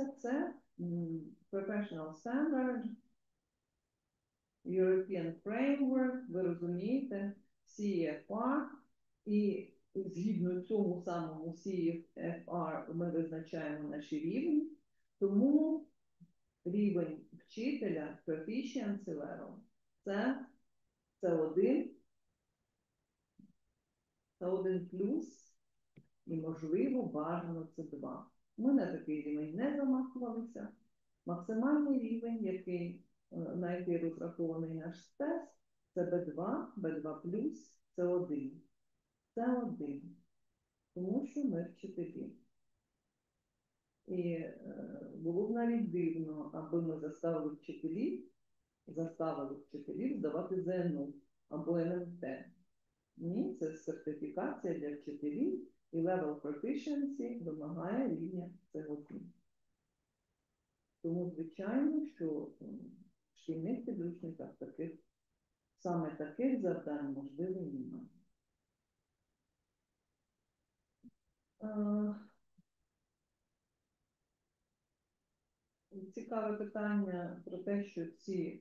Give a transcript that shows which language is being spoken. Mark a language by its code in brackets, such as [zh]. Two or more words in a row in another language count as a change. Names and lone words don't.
[en] Це Professional Standard, European Framework, [uk] ви розумієте, CFR, і згідно цьому самому CFR ми визначаємо наші рівні, тому рівень вчителя [en] proficiency level – [uk] це С1, С1 плюс і, можливо, бажано С2. Ми на такий рівень не замахувалися. Максимальний рівень, на який розрахований наш тест, це Б2, Б2 плюс, С1. С1. Тому що ми вчителі. І було б навіть дивно, аби ми заставили вчителів здавати ЗНО або НМТ. Ні, це сертифікація для вчителів, і [en] level proficiency [uk] вимагає рівня С1. Тому, звичайно, що в шкільних підручниках саме таких завдань, можливо, немає. Цікаве питання про те, що ці